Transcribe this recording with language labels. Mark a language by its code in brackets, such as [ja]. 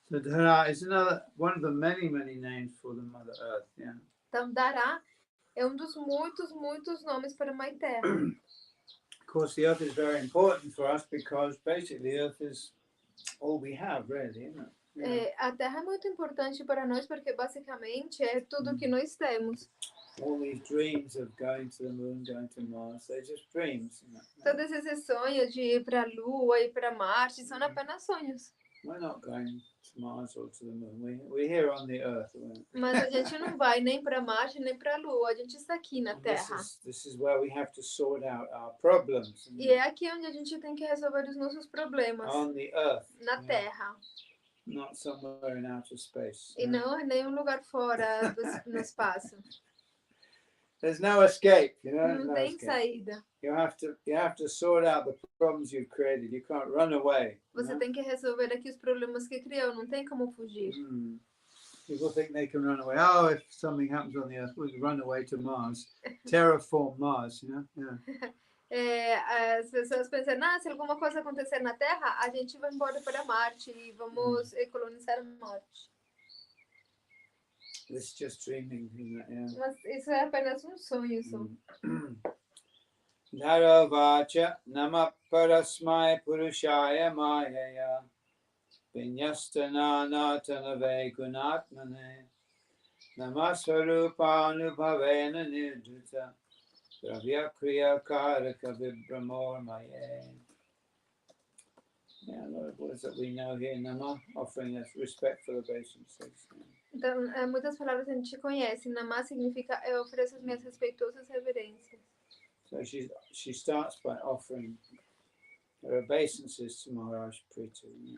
[en] So Dhara is another one of the many names for the Mother Earth. Yeah. [pt] Então Dhara é dos muitos nomes para a Mãe Terra. [en] Of course, the Earth is very important for us because basically the Earth is all we have, really, isn't it? Yeah. [pt] A Terra é muito importante para nós porque basicamente é tudo que nós temos. [en] All these dreams of going to the moon, going to Mars, they're just dreams. [pt] Todos esses sonhos de ir para a Lua, ir para Marte, são apenas sonhos. [en] We're not going to Mars or to the moon. We're here on the Earth. [pt] Mas a gente não vai nem para Marte nem para a Lua. A gente está aqui na Terra. [en] This is where we have to sort out our problems. [pt] E é aqui onde a gente tem que resolver os nossos problemas. [en] On the Earth. [pt] Na Terra. [en] Not somewhere in outer space. [pt] E não em nenhum lugar fora no espaço. [en] There's no escape, you know. [pt] Não tem saída. [en] You have to sort out the problems you've created. You can't run away. [pt] Você tem que resolver aqui os problemas que criou. Não tem como fugir. [en] People think they can run away. Oh, if something happens on the Earth, we'll run away to Mars, terraform Mars, you know. Yeah. [pt] As pessoas pensam, se alguma coisa acontecer na Terra, a gente vai embora para Marte e vamos colonizar Marte. [en] It's just dreaming, isn't it? Yeah. [pt] Mas isso é apenas sonho. [sa] Dhara vacha nama parasmai purushaya mayaya vinyastana natanave gunatmane namasvarupa anubhavena nirdhuta dravya kriya karaka vibramor maye. [en] Yeah, a lot of words that we know here. Nama, offering us respectful obeisances. [pt] Então, muitas palavras a gente conhece. Namá significa eu ofereço as minhas respeitosas reverências. [en] So she starts by offering There are obeisances to Maharaj Prithu.